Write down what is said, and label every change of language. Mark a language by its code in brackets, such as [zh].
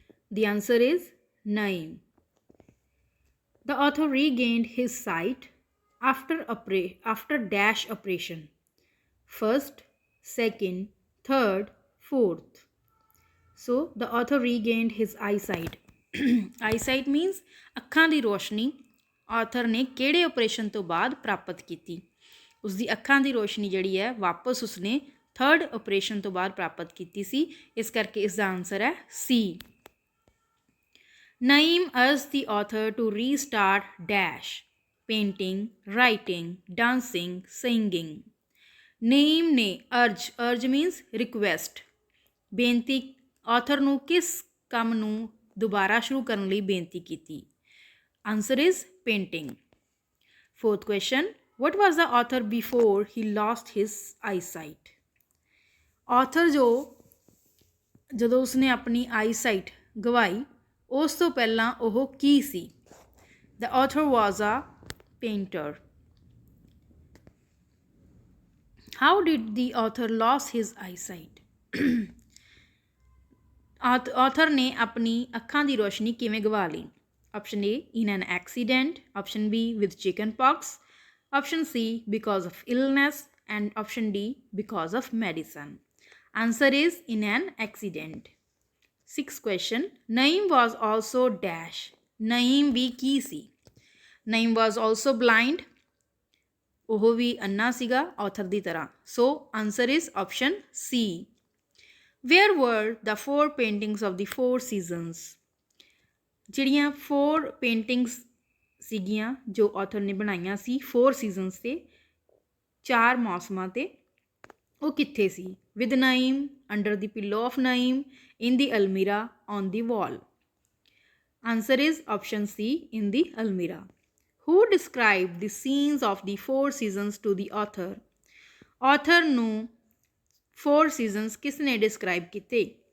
[en] The answer is Naeem. The author regained his sight after dash operation. First, second, third, fourth. So the author regained his eyesight. eyesight means [pa] ਅੱਖਾਂ ਦੀ ਰੋਸ਼ਨੀ author ਨੇ ਕਿਹੜੇ operation ਤੋਂ ਬਾਅਦ ਪ੍ਰਾਪਤ ਕੀਤੀ। ਉਸ ਦੀ ਅੱਖਾਂ ਦੀ ਰੋਸ਼ਨੀ ਜਿਹੜੀ ਹੈ ਵਾਪਸ ਉਸਨੇ ਥਰਡ ਆਪਰੇਸ਼ਨ ਤੋਂ ਬਾਅਦ ਪ੍ਰਾਪਤ ਕੀਤੀ ਸੀ, ਇਸ ਕਰਕੇ ਇਸ ਦਾ ਆਨਸਰ ਹੈ ਸੀ। [en] Naeem urged the author to restart dash painting, writing, dancing, singing. [pa] Naeem ने [en] urge means request [pa] ਬੇਨਤੀ author ਨੂੰ ਕਿਸ ਕੰਮ ਨੂੰ ਦੁਬਾਰਾ ਸ਼ੁਰੂ ਕਰਨ ਲਈ ਬੇਨਤੀ ਕੀਤੀ। [en] Answer is painting. Fourth question, what was the author before he lost his eyesight? [pa] author ਜਦੋਂ ਉਸਨੇ ਆਪਣੀ eyesight ਗਵਾਈ ਉਸ ਤੋਂ ਪਹਿਲਾਂ ਉਹ ਕੀ ਸੀ। [en] The author was a painter. How did the author lose his eyesight? [pa] author ਨੇ ਆਪਣੀ ਅੱਖਾਂ ਦੀ ਰੋਸ਼ਨੀ ਕਿਵੇਂ ਗਵਾ ਲਈ। [en] Option A, in an accident. Option B, with chickenpox. Option C, because of illness. And option D, because of medicine. Answer is in an accident. Sixth question, Naeem was also dash. [pa] Naeem we Ki ਸੀ। [en] Naeem was also blind. [pa] ਉਹ ਵੀ ਅੰਨਾ ਸੀਗਾ author ਦੀ ਤਰ੍ਹਾਂ। [en] So answer is option C. Where were the 4 paintings of the 4 seasons? [pa] ਜਿਹੜੀਆਂ 4 paintings ਸੀਗੀਆਂ ਜੋ author ਨੇ ਬਣਾਈਆਂ ਸੀ 4 seasons ਤੇ 4 ਮੌਸਮਾਂ ਤੇ ਉਹ ਕਿੱਥੇ ਸੀ। [en] With Naeem, under the pillow of Naeem, in the almirah, on the wall. Answer is option C, in the almirah. Who described the scenes of the 4 seasons to the author? [pa] Author ਨੂੰ 4 seasons ਕਿਸਨੇ describe ਕੀਤੇ।